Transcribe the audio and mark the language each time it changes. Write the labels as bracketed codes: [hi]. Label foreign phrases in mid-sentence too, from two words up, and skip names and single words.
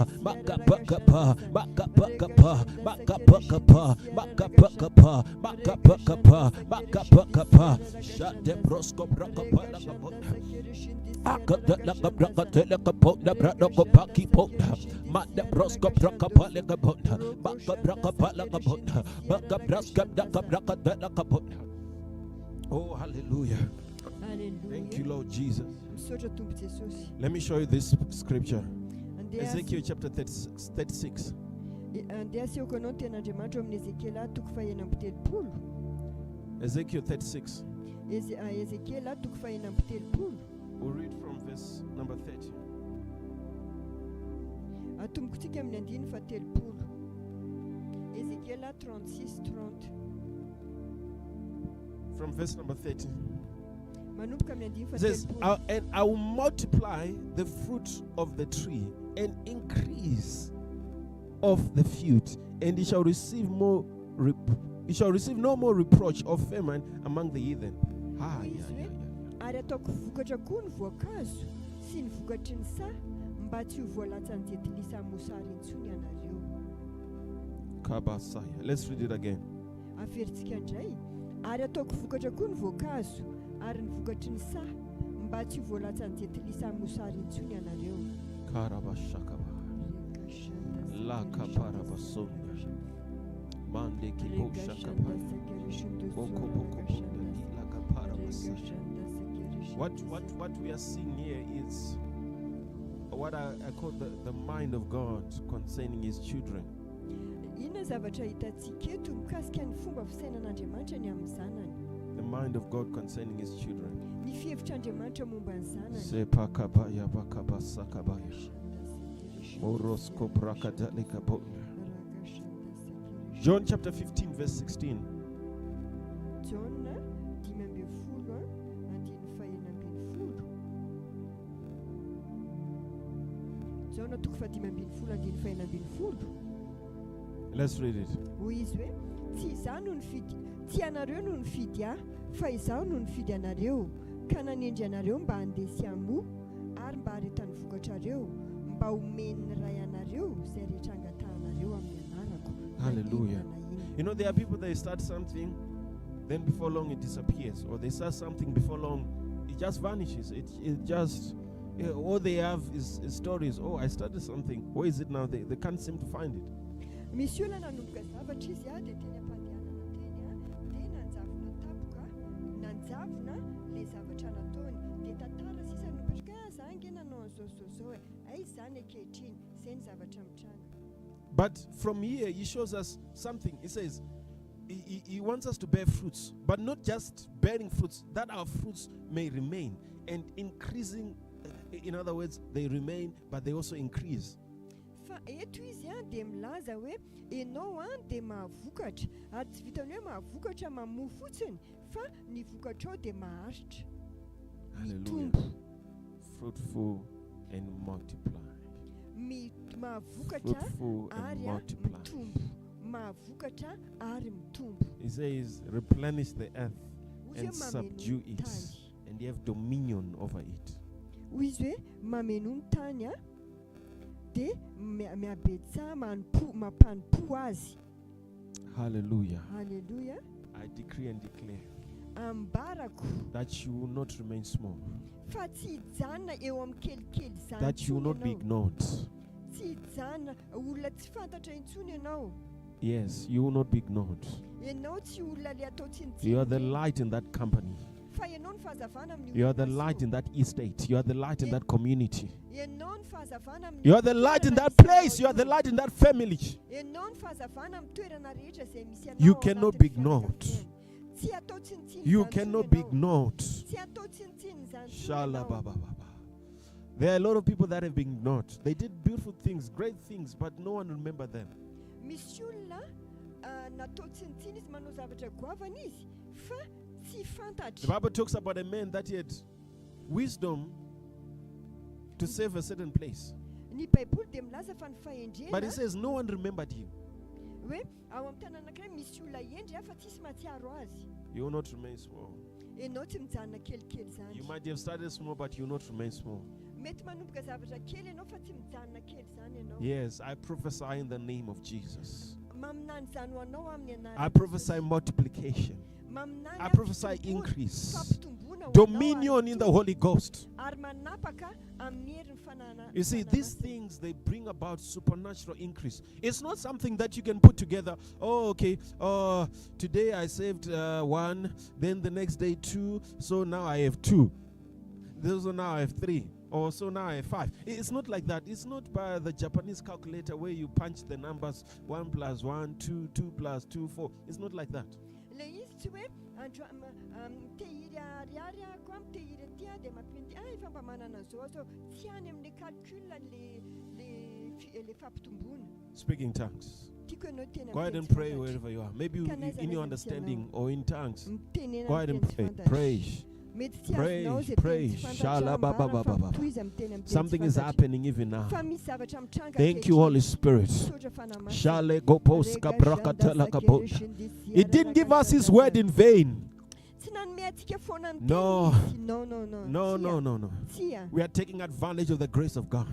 [en] Makapakapa, Makapakapa, Makapakapa, Makapakapa, Makapakapa, Makapakapa, Shate Brosco Brakapala Kapot, Akadela Gabrakatela Kapot, the Bradoko Paki Pot, Mata Brosco Brakapala Kapot, Makapakapala Kapot, Makabraska Dakabrakatela Kapot. Oh, hallelujah. Hallelujah. Thank you, Lord Jesus. Soja tumbo Jesus. Let me show you this scripture. [mg] Andeha [en] Ezekiel chapter 36. [mg] se okono tenandriamanitra amin'ny Ezekiela toko fahenambitelopolo. [en] Ezekiel 36. [mg] Ezekiela toko fahenambitelopolo. [en] We'll read from verse number 30. [mg] Atombokontsika amin'ny andiny fatelopolo. Ezekiela 36:30. [en] From verse number 30. [mg] Manomboka amin'ny andiny [en] It says, [mg] fatelopolo. [en] and I will multiply the fruit of the tree and increase of the field, and it shall receive more it shall receive no more reproach or famine among the heathen. [mg] Ary ataoko vokatra koa ny voankazo sy ny vokatry ny sa mba tsy ho voalatsan'ny jetilisa mosary intsony ianareo. Kabasaya. [en] Let's read it again. [mg] Averitsika indray. Ary ataoko vokatra koa ny voankazo ary ny vokatry ny sa mba tsy ho voalatsan'ny jetilisa mosary intsony ianareo. Karabashakaba. La kaparabasonda. Mande kiboshakaba. Boko boko la kaparabasaya. [en] What we are seeing here is what I call the mind of God concerning his children. [mg] Inona zavatra hitantsika eto mikasika ny fomba fisainan'Andriamanitra ny amin'ny zanany. [en] The mind of God concerning his children. [mg] Ny fihevitr'Andriamanitra momba ny zanany. Sepakabaya bakabasakabaya. Morosko brakadalika. [en] John chapter 15 verse 16. [mg] John 15 andiny fahenambinifolo. John toko fa-15 andiny fahenambinifolo. [en] Let's read it. [mg] Hoy izy hoe tsy izaho no nifidy, tsy anareo no nifidy aho, fa izaho no nifidy anareo, ka nanendry anareo mba handesy amo ary mba haretany vokatrareo, mba homeny ray anareo izay rehetra angatahanareo amin'ny anarako. [en] Hallelujah. You know, there are people that start something, then before long it disappears, or they start something before long it just vanishes. It just all they have is stories. Oh, I started something. Where is it now? They can't seem to find it. [mg] Misy olona nanomboka zavatra izy dia teny am-pandehanana teny dia nanjavona tapoka, nanjavona le zavatra nataony, dia tantara sisa nompetraka za ange nanao an'izao ay izany ankehitriny, izay ny zavatra mitranga. [en] But from here he shows us something. He says he wants us to bear fruits, but not just bearing fruits, that our fruits may remain and increasing In other words, they remain, but they also increase. [mg] Fa eto izy dia milaza hoe ianao dia mahavokatra ary tsy vitany hoe mahavokatra mamoa fotsiny fa ny vokatrao dia maharitra. [en] Hallelujah. Fruitful and multiply. [mg] Mahavokatra [en] Fruitful and [mg] ary [en] multiply. [mg] mitombo. Mahavokatra ary mitombo. [en] He says, replenish the earth [mg] Hoy [en] and [mg] izy hoe [en] subdue [mg] mameno [en] it, [mg] tany. [en] and you have dominion over it. [mg] Hoy izy hoe mameno ny tany dia miabetsa mampanimpo azy. [en] Hallelujah. Hallelujah. I decree and declare [mg] Ambarako [en] that you will not remain small, [mg] fa tsy hijanona eo amin'ny kelikely izany. [en] that you will not be ignored. [mg] Tsy hijanona olona tsy fantatra intsony ianao. [en] Yes, you will not be ignored. [mg] Ianao tsy olona le atao [en] You are the [mg] tsinitsiny. [en] light in that company. [mg] Fa ianao ny fahazavana amin'ny [en] You are the [mg] olona [en] light [mg] io. [en] in that estate. You are the light in that community. [mg] Ianao ny fahazavana amin'ny [en] You are the light in that [mg] toerana [en] place. [mg] misy [en] You are the [mg] ianao [en] light in that family. [mg] io. Ianao ny fahazavana amin'ny toerana rehetra izay misy ianao [en] You [mg] ao [en] cannot [mg] anatin'ny [en] be ignored. [mg] fianakaviana. Tsy atao tsinitsiny [en] You [mg] izany [en] cannot [mg] intsony [en] be [mg] ianao. [en] ignored. [mg] Tsy atao tsinitsiny izany intsony Shala ianao. baba baba. [en] There are a lot of people that have been ignored. They did beautiful things, great things, but no one remembered them. [mg] Misy olona natao tsinitsiny izy manao zavatra goavana izy fa tsy [en] The [mg] fantatra. [en] Bible talks about a man that he had wisdom to save a certain place. [mg] Ny Baiboly dia milaza fa ny [en] But he [mg] fahendrena [en] says no one remembered him. [mg] hoe ao amin'ny tany anankiray misy olona endry fa tsisy mahatsiaro azy. [en] You will not remain small. [mg] Ianao tsy mijanona kelikely izany. [en] You might have started small, but you will not remain small. [mg] Mety manomboka zavatra kely ianao fa tsy mijanona kely izany ianao. [en] Yes, I prophesy in the name of Jesus. [mg] Maminany izany ho anao amin'ny [en] I [mg] anarana. [en] prophesy multiplication. [mg] Maminany [en] I prophesy [mg] fampitombona- [en] increase. [mg] fampitombona ho anao [en] Dominion [mg] ary [en] in the Holy Ghost. [mg] ary manapaka amin'ny herin'ny fanana. [en] You see, these [mg] fananasina. [en] things, they bring about supernatural increase. It's not something that you can put together. Oh, okay. Today I saved one, then the next day two, so now I have two. So now I have three. Or so now I have five. It's not like that. It's not by the Japanese calculator where you punch the numbers 1 + 1, 2, 2 + 2, 4. It's not like that. [mg] Le izy tsy hoe mitehiry ariary ako mitehiry aty dia mampinty efa mba manana zao tsy any amin'ny calcul le fampitombona. [en] Speak in tongues. [mg] Tiako ianao tena [en] Go ahead [mg] miteny [en] and [mg] tsy [en] pray [mg] fantatra. [en] wherever you are. Maybe Can I say in your anything understanding now? or in tongues. [mg] Mitenena [en] Go ahead and [mg] miteny tsy [en] pray. [mg] fantatra. [en] Pray. [mg] Mety tsy [en] Pray, [mg] azonao izay [en] pray. [mg] teny tsy fantatra Shala ba ba ambara ba ba ba. fa tohiza miteny amin'ny teny [en] Something [mg] tsy [en] is [mg] fantatra. [en] happening even now. [mg] Fa misy zavatra mitranga [en] Thank you, Holy Spirit. [mg] Misaotra fanamasina. Shale goposka brakatala kabonda. [en] He didn't give us His word in vain. [mg] Tsy nanome antsika foana ny [en] No. [mg] teniny. No. [en] No, [mg] Tsia. [en] no, no, no. [mg] Tsia. [en] We are taking advantage of the grace of God.